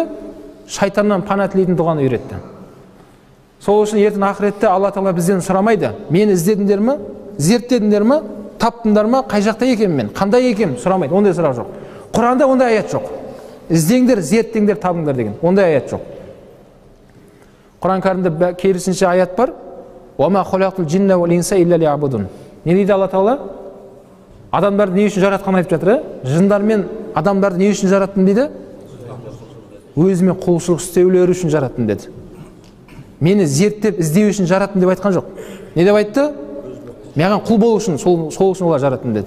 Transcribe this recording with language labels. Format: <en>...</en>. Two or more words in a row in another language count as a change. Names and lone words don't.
<kk>Шайтаннан пана тілейтін дұғаны үйретті. Сол үшін ертең ақыретте Алла Тағала бізден сұрамайды. Мені іздедіңдер ме? Зерттедіңдер ме? Таптыңдар ма? Қай жақта екенмін мен? Қандай екенмін? Сұрамайды. Ондай сұрақ жоқ. Құранда ондай аят жоқ. Іздеңдер, зерттеңдер, табыңдар деген. Ондай аят жоқ. Құран кәрімде керісінше аят бар.</kk> <ar>وَمَا خَلَقْتُ الْجِنَّ وَالْإِنسَ إِلَّا لِيَعْبُدُونِ.</ar> <kk>Не дейді Алла Тағала? Адамдарды не үшін жаратқанын айтып жатыр? Жындар мен адамдарды не үшін жараттым дейді? Өзіме құлшылық істеулері үшін жараттым деді. Мені зерттеп іздеу үшін жараттым деп айтқан жоқ. Не деп айтты? Маған құл болу үшін, сол үшін олар жараттым деді.</kk>